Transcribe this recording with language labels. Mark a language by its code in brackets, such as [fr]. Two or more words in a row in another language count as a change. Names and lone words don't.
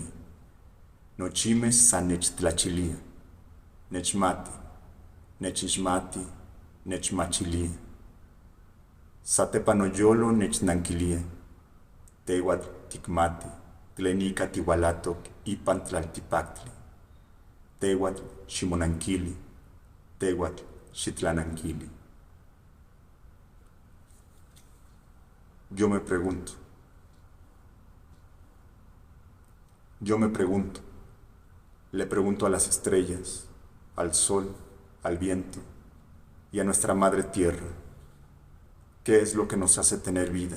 [nah] Nochimes san nechtlachilia, nechmati, nechixmati, nechmachilia. Satepa noyolo nechnanquilia, tehuatl tikmati, tlenica tiualatok ipan tlaltipactli. Tehuatl ximonanquili, tehuatl xitlananquili. [es] Yo me pregunto, le pregunto a las estrellas, al sol, al viento y a nuestra madre tierra, ¿qué es lo que nos hace tener vida?